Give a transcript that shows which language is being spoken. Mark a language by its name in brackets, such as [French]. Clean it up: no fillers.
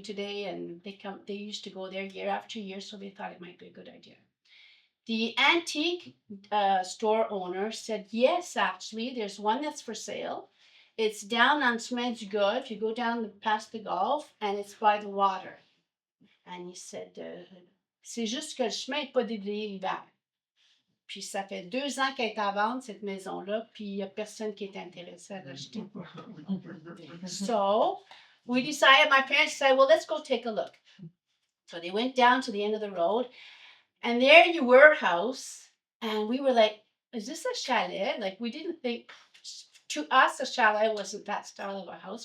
[English] today, and they used to go there year after year, so they thought it might be a good idea. The antique store owner said, yes, actually, there's one that's for sale. It's down on Chemin du Golfe. If you go down past the Gulf, and it's by the water. And he said, [French] c'est juste que le chemin n'est pas déblayé l'hiver. Puis ça fait 2 ans qu'elle est à vendre, cette maison-là, puis il n'y a personne qui est intéressé à l'acheter. [English] So we decided, my parents said, well, let's go take a look. So they went down to the end of the road, and there you were, house, and we were like, is this a chalet? Like, we didn't think, to us, a chalet wasn't that style of a house.